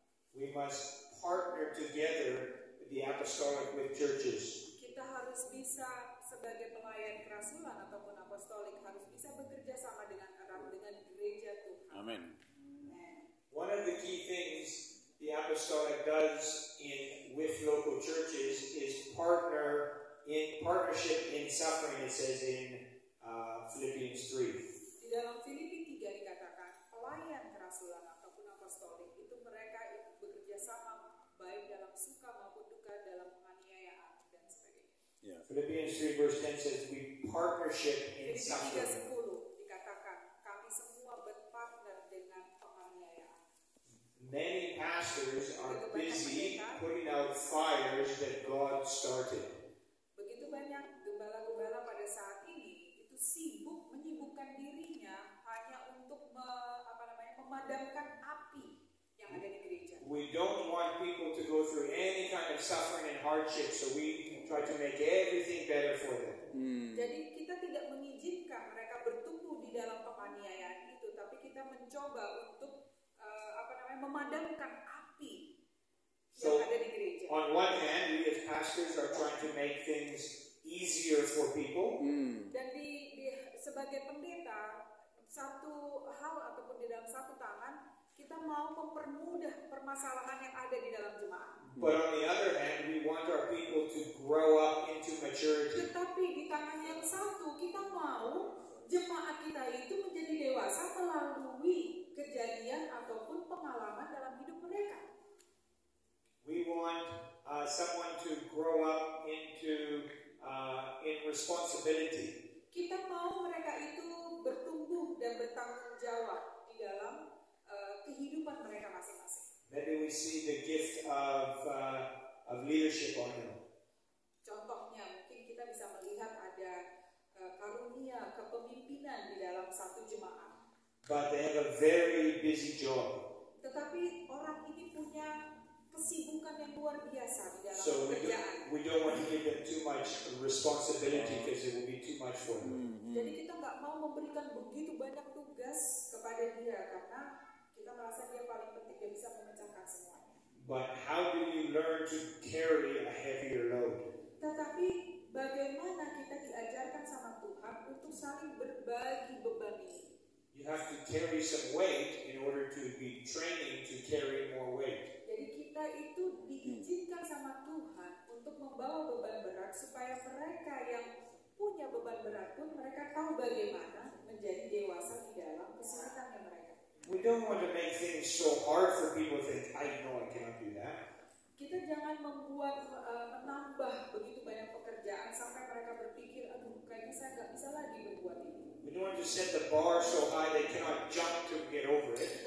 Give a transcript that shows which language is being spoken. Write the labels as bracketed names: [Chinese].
[English] We must partner together the apostolic with churches. [Indonesian] Kita harus bisa sebagai pelayan kerasulan ataupun apostolik harus bisa bekerja sama dengan erat dengan gereja Tuhan. Amin. [English] One of the key things the apostolic does with local churches is partnership in suffering. It says in Philippians 3. [Indonesian] Di dalam Filipi 3 dikatakan pelayan kerasulan ataupun apostolik itu mereka bekerja sama baik dalam suka maupun duka, dalam penganiayaan dan sebagainya. [English] Yeah. Philippians 3 verse 10 says we partnership in [Indonesian] Filipi [English] suffering. [Indonesian] 3:10 dikatakan kami semua berpartner dengan penganiayaan. [English] Many pastors are busy putting out fires that God started. [Indonesian] Begitu banyak gembala-gembala pada saat ini itu menyibukkan dirinya hanya untuk memadamkan api yang ada di gereja. [English] We don't want people to go through any kind of suffering and hardship, so we try to make everything better for them. [Indonesian] Jadi kita tidak mengizinkan mereka bertumbuh di dalam penganiayaan itu, tapi kita mencoba untuk memadamkan api yang ada di gereja. [English] On one hand, we as pastors are trying to make things easier for people. [Indonesian] Dan sebagai pendeta, satu hal ataupun di dalam satu tangan kita mau mempermudah permasalahan yang ada di dalam jemaat. [English] But on the other hand, we want our people to grow up into maturity. [Indonesian] Tetapi di tangan yang satu kita mau jemaat kita itu menjadi dewasa melalui kejadian ataupun pengalaman dalam hidup mereka. [English] We want someone to grow up into in responsibility. [Indonesian] Kita mau mereka itu bertumbuh dan bertanggung jawab di dalam kehidupan mereka masing-masing. [English] Maybe we see the gift of leadership on them. [Indonesian] Contohnya mungkin kita bisa melihat ada karunia kepemimpinan di dalam satu jemaat. [English] But they have a very busy job. [Indonesian] Tetapi orang ini punya kesibukan yang luar biasa di dalam [English] So [Indonesian] pekerjaan. [English] we don't want to give them too much responsibility because it will be too much for them. [Indonesian] Jadi kita nggak mau memberikan begitu banyak tugas kepada dia karena kita merasa dia paling penting, dia bisa memecahkan semuanya. [English] But how do you learn to carry a heavier load? [Indonesian] Tetapi bagaimana kita diajarkan sama Tuhan untuk saling berbagi beban ini? [English] You have to carry some weight in order to be training to carry more weight. [Indonesian] Jadi kita itu diizinkan sama Tuhan untuk membawa beban berat supaya mereka yang punya beban berat pun mereka tahu bagaimana menjadi dewasa di dalam kesulitannya mereka. [English] We don't want to make things so hard for people to think, I know I cannot do that. [Indonesian] Kita jangan menambah begitu banyak pekerjaan sampai mereka berpikir, aduh kayaknya saya nggak bisa lagi berbuat ini. [English] We don't want to set the bar so high they cannot jump to get over it.